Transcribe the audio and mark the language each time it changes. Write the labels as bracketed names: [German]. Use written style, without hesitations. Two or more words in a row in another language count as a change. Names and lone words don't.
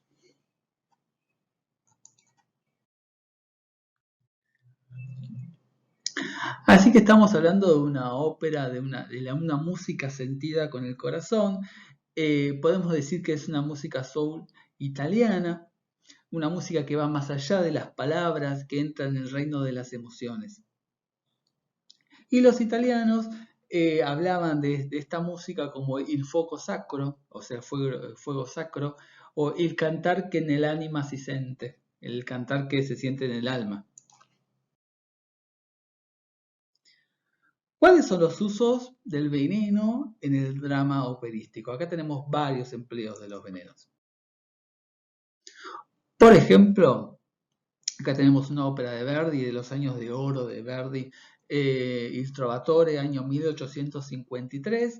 [Spanish] Así que estamos hablando de una ópera, de una música sentida con el corazón. Podemos decir que es una música soul italiana, una música que va más allá de las palabras, que entra en el reino de las emociones. Y los italianos hablaban de esta música como [Italian] il fuoco sacro, [Spanish] o sea, fuego sacro, o [Italian] il cantar que nell'anima si sente, [Spanish] el cantar que se siente en el alma. ¿Cuáles son los usos del veneno en el drama operístico? Acá tenemos varios empleos de los venenos. Por ejemplo, acá tenemos una ópera de Verdi, de los años de oro de Verdi, Il Trovatore, año 1853.